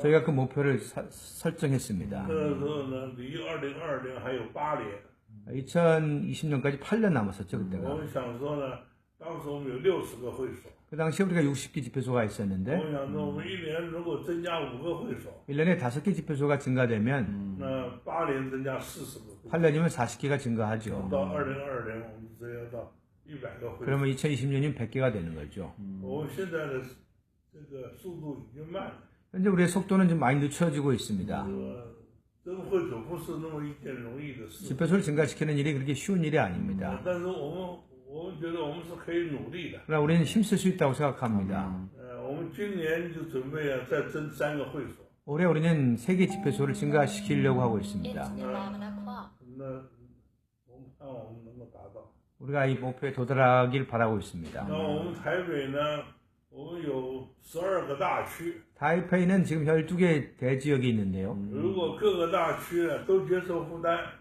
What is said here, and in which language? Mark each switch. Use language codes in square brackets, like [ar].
[ko] 저희가 그 목표를 설정했습니다. [zh] 那个时候呢，离2022年还有8年。 [ko] 2020년까지 8년 남았었죠, [zh] 我 [ko] 그때가. [zh] 们想说呢，当时我们有60个会所。 [ko] 그 당시에 우리가 60개 집회소가 있었는데 [zh] 我想说，我们1年如果增加5个会所， [ko] 1년에 5개 집회소가 증가되면 [zh] 那8年增加40个会所， [ko] 8년이면 40개가 증가하죠. [zh] 到2022年我们只要到100个会所。 [ko] 그러면 2020년이면 100개가 되는 거죠. [zh] 我们现在的这个速度已经慢了， [ko] 현재 우리의 속도는 좀 많이 늦춰지고 있습니다. [zh] 增会所不是那么一件容易的事。 [ko] 집회소를 증가시키는 일이 그렇게 쉬운 일이 아닙니다. [zh] 但是我们觉得我们是可以努力的。 [ko] 그러나 우리는 힘쓸 수 있다고 생각합니다. [zh] 我们今年就准备再增3个会所。 [ko] 올해 우리는 3개 집회소를 증가시키려고 하고 있습니다. [en] It's 11 o'clock. [zh] 那我们看我们能够达到。 [ko] 우리가 이 목표에 도달하길 바라고 있습니다. [zh] 那我们台北呢，我们有12个大区。 [ko] 타이페이는 지금 12개 대지역이 있는데요. [zh] 如果各个大区呢都接受负担，